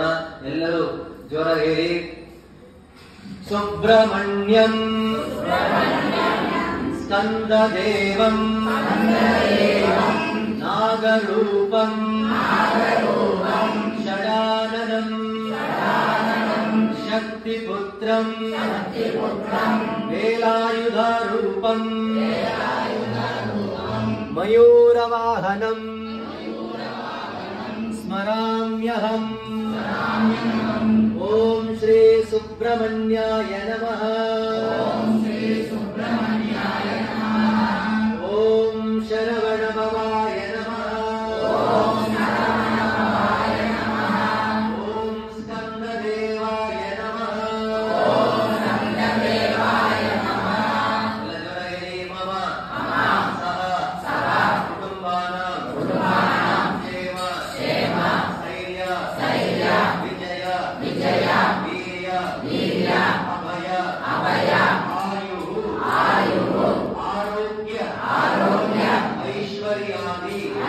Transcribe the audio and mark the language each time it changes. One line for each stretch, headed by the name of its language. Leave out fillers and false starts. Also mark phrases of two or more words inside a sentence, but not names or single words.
Kannada: ಎಲ್ಲರೂ ಜೋರ ಹೇಳಿ
Sanskrit: ಸುಬ್ರಹ್ಮಣ್ಯಂ ಸ್ಕಂದದೇವಂ ನಾಗರೂಪಂ ಷಡಾನನಂ ಶಕ್ತಿಪುತ್ರಂ ವೇಲಾಯುಧಾರೂಪಂ ಮಯೂರವಾಹನಂ ಸ್ಮರಾಮ್ಯಹಂ. ಓಂ ಶ್ರೀ ಸುಬ್ರಹ್ಮಣ್ಯಾಯ ನಮಃ. ಓಂ ಶರವಣ ಭವಾಯ ನಮಃ. ಓಂ ಸ್ಕಂದದೇವಾಯ ನಮಃ. ಲಜರಯೇ ಮಮ ಸಹ ಕುಟುಂಬಾನಾಂ ಕ್ಷೇಮ ಸ್ಥೈರ್ಯ ವಿಜಯ ವೀರ್ಯ ಅಭಯ ಆಯುಃ ಆರೋಗ್ಯ ಐಶ್ವರ್ಯಾದಿ